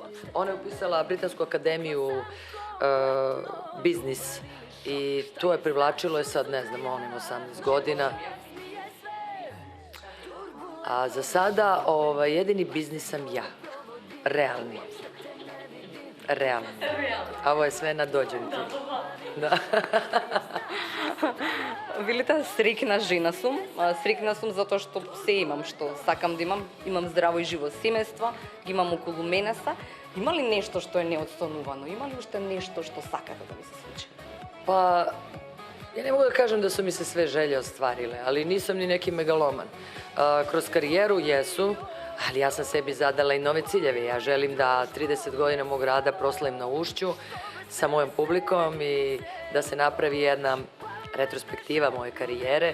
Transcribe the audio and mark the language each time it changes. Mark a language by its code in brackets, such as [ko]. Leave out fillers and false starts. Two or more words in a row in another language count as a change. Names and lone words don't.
[sr] Ona je upisala Britansku akademiju biznis i to je privlačilo je sad, ne znam, on ima 18 godina. A za sada jedini biznis sam ja. Realni. A ovo je sve na dođenku. Da. [mk] Велите, срекна жена сум. Срекна сум затоа што се имам, што сакам да имам. Имам здраво и живо семејство, ги имам околу мене се. Има ли нешто што е неотстанувано? Има ли уште нешто што сакате да ми се случи? [sr] Pa, ja ne mogu da kažem da su mi se sve želje ostvarile, ali nisam ni neki megaloman. Kroz karijeru jesu, ali ja sam sebi zadala i nove ciljeve. Ja želim da 30 godina mog rada proslavim na Ušću sa mojom publikom i da se napravi jedna retrospektiva moje karijere.